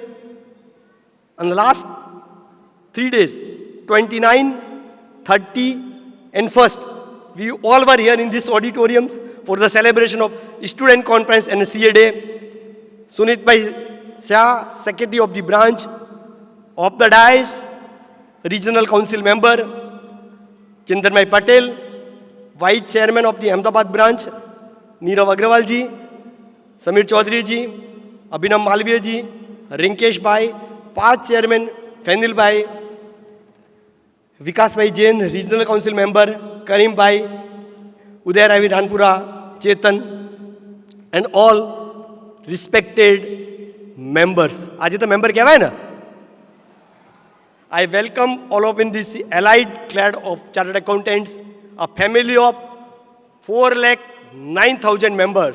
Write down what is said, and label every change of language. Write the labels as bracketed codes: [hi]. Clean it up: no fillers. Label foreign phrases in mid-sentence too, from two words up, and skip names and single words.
[en] And the last 3 days, 29, 30, and 1st, we all were here in these auditoriums for the celebration of student conference and CA day. Sunit Bhai Shah, secretary of the branch, of the dais, regional council member, Chintan Bhai Patel, vice chairman of the Ahmedabad branch, Neerav Agrawal ji, Samir Chaudhary ji, Abhinav Malviya ji, Rinkesh Bhai, past chairman, Fenil Bhai, Vikas Bhai Jain, regional council member, Karim Bhai, Uday Ravi Ranpura, Chetan, and all respected members. [hi] Aaj to member kya hai na? [en] I welcome all of in this allied clad of chartered accountants, a family of 4,09,000 members.